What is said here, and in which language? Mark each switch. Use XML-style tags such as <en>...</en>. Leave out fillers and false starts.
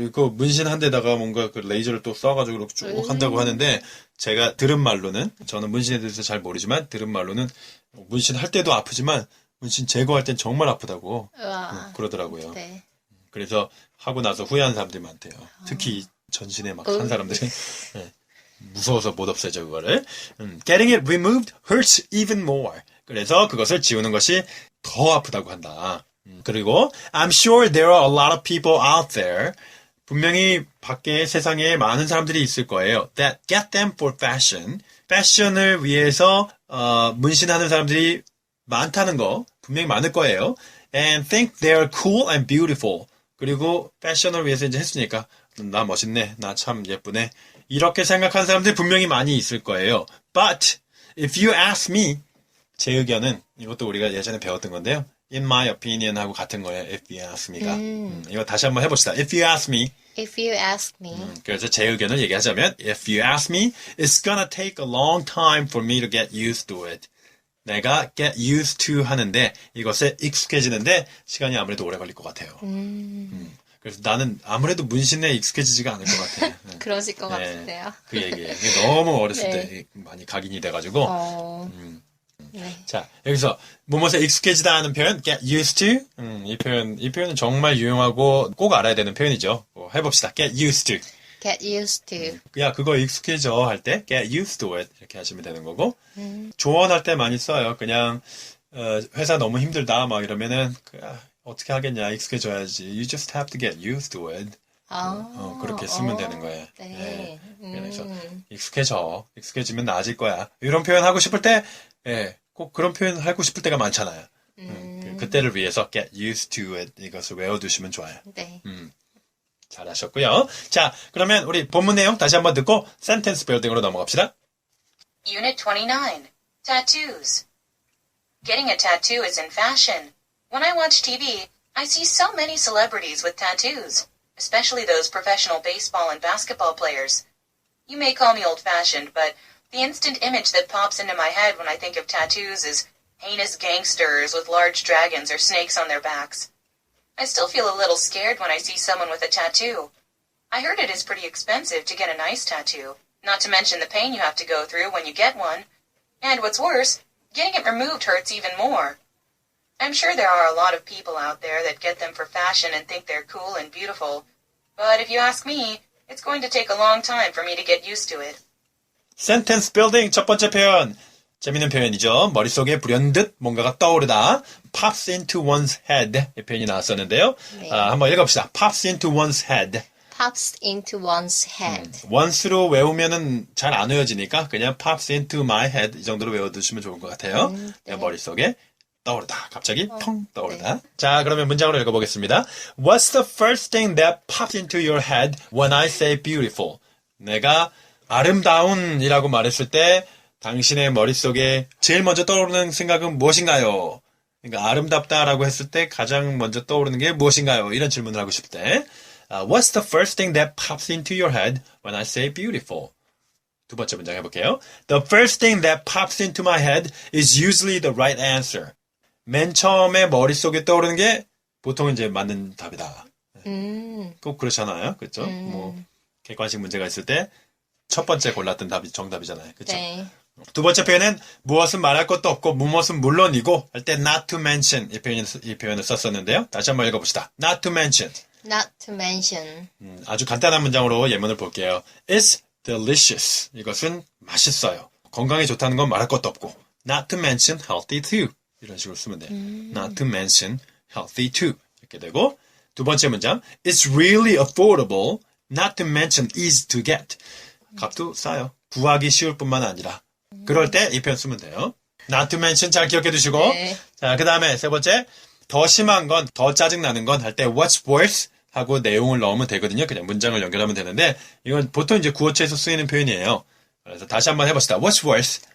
<ko>그 문신 한 데다가 뭔가 그 레이저를 또 쏴가지고 이렇게 쭉 한다고 하는데 제가 들은 말로는 저는 문신에 대해서 잘 모르지만 들은 말로는 문신 할 때도 아프지만 문신 제거할 땐 정말 아프다고 그러더라고요. 네. 그래서 하고 나서 후회하는 사람들이 많대요. 특히 전신에 막 산 사람들이 네. 무서워서 못 없애죠 그거를.</ko> <en>Getting it removed hurts even more.</en> <ko>그래서 그것을 지우는 것이 더 아프다고 한다. 그리고</ko> <en>I'm sure there are a lot of people out there.</en> <ko>분명히 밖에 세상에 많은 사람들이 있을 거예요.</ko> <en>That get them for fashion.</en> <ko>패션을 위해서 문신하는 사람들이 많다는 거 분명히 많을 거예요.</ko> <en>And think they're cool and beautiful.</en> <ko>그리고 패션을 위해서 이제 했으니까 나 멋있네, 나 참 예쁘네. 이렇게 생각하는 사람들이 분명히 많이 있을 거예요.</ko> <en>But if you ask me,</en> <ko>제 의견은 이것도 우리가 예전에 배웠던 건데요.</ko> <en>In my opinion</en> <ko>하고 같은 거예요.</ko> <en>If you ask me가.</en> <ko>이거 다시 한번 해봅시다.</ko> <en>If you ask me. If you ask me.</en> <ko>그래서 제 의견을 얘기하자면</ko> <en>If you ask me, it's gonna take a long time for me to get used to it.</en> <ko>내가</ko> <en>get used to</en> <ko>하는데 이것에 익숙해지는데 시간이 아무래도 오래 걸릴 것 같아요. 그래서 나는 아무래도 문신에 익숙해지지가 않을 것 같아요. 그러실 것 같은데요. 그 얘기예요. 너무 어렸을 네. 때 많이 각인이 돼가지고. 네. 자, 여기서 무엇에 익숙해지다 하는 표현,</ko> <en>get used to.</en> <ko>이 표현은 정말 유용하고 꼭 알아야 되는 표현이죠. 해봅시다.</ko> <en>get used to. Get used to.</en> <ko>야, 그거 익숙해져 할 때</ko> <en>get used to it</en> <ko>이렇게 하시면 되는 거고. 조언할 때 많이 써요. 그냥 회사 너무 힘들다 막 이러면은 어떻게 하겠냐, 익숙해져야지.</ko> <en>You just have to get used to it.</en> <ko>그렇게 쓰면 되는 거예요. 네. 그래서 익숙해지면 나아질 거야. 이런 표현 하고 싶을 때, 꼭 그런 표현 하고 싶을 때가 많잖아요. 그때를 위해서</ko> <en>get used to it</en> <ko>이것을 외워두시면 좋아요. 네. 잘하셨고요. 자, 그러면 우리 본문 내용 다시 한번 듣고 sentence building으로 넘어갑시다.</ko> <en>Unit 29. Tattoos. Getting a tattoo is in fashion. When I watch TV, I see so many celebrities with tattoos, especially those professional baseball and basketball players. You may call me old-fashioned, but the instant image that pops into my head when I think of tattoos is heinous gangsters with large dragons or snakes on their backs. I still feel a little scared when I see someone with a tattoo. I heard it is pretty expensive to get a nice tattoo, not to mention the pain you have to go through when you get one. And what's worse, getting it removed hurts even more. I'm sure there are a lot of people out there that get them for fashion and think they're cool and beautiful. But if you ask me, it's going to take a long time for me to get used to it.</en> <ko>sentence building 첫 번째 표현. 재밌는 표현이죠. 머릿속에 불현듯 뭔가가 떠오르다.</ko> <en>pops into one's head.</en> <ko>이 표현이 나왔었는데요. 네. 한번 읽어봅시다.</ko> <en>pops into one's head. Pops into one's head.</en> <ko>once로 외우면은 잘 안 외워지니까 그냥</ko> <en>pops into my head</en> <ko>이 정도로 외워두시면 좋을 것 같아요. 네. 머릿속에 떠오르다. 갑자기 펑 떠오르다. 네. 자, 그러면 문장으로 읽어보겠습니다.</ko> <en>What's the first thing that pops into your head when I say beautiful?</en> <ko>내가 아름다운이라고 말했을 때 당신의 머릿속에 제일 먼저 떠오르는 생각은 무엇인가요? 그러니까 아름답다라고 했을 때 가장 먼저 떠오르는 게 무엇인가요? 이런 질문을 하고 싶을 때</ko> <en>What's the first thing that pops into your head when I say beautiful?</en> <ko>두 번째 문장 해볼게요.</ko> <en>The first thing that pops into my head is usually the right answer.</en> <ko>맨 처음에 머릿속에 떠오르는 게 보통 이제 맞는 답이다. 꼭 그렇잖아요. 그렇죠? 뭐 객관식 문제가 있을 때 첫 번째 골랐던 답이 정답이잖아요. 그렇죠? 네. 두 번째 표현은 무엇은 말할 것도 없고 무엇은 물론이고 할 때</ko> <en>not to mention</en> <ko>이 표현을 썼었는데요. 다시 한번 읽어봅시다.</ko> <en>not to mention. Not to mention.</en> <ko>아주 간단한 문장으로 예문을 볼게요.</ko> <en>It's delicious.</en> <ko>이것은 맛있어요. 건강에 좋다는 건 말할 것도 없고</ko> <en>not to mention healthy too.</en> <ko>이런 식으로 쓰면 돼요.</ko> <en>Not to mention healthy too.</en> <ko>이렇게 되고 두 번째 문장</ko> <en>It's really affordable. Not to mention easy to get.</en> <ko>값도 싸요. 구하기 쉬울 뿐만 아니라 그럴 때 이 표현 쓰면 돼요.</ko> <en>Not to mention</en> <ko>잘 기억해 두시고 네. 자, 그 다음에 세 번째 더 심한 건, 더 짜증나는 건 할 때 what's worse 하고 내용을 넣으면 되거든요. 그냥 문장을 연결하면 되는데 이건 보통 이제 구어체에서 쓰이는 표현이에요. 그래서 다시 한번 해봅시다.</ko> <en>What's worse?</en>